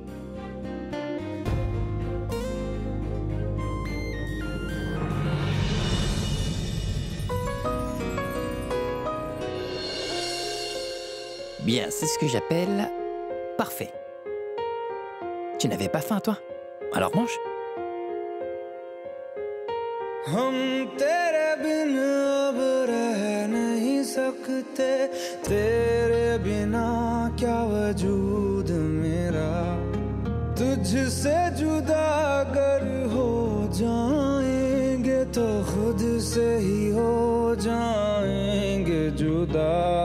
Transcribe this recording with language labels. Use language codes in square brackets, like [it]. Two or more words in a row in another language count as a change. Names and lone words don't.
[fr] Bien, c'est ce que j'appelle parfait. Tu n'avais pas faim, toi? Alors mange. [hi] हम तेरे बिन अब रह नहीं सकते तेरे बिना क्या वजूद मेरा तुझसे जुदा अगर हो जाएंगे तो खुद से ही हो जाएंगे जुदा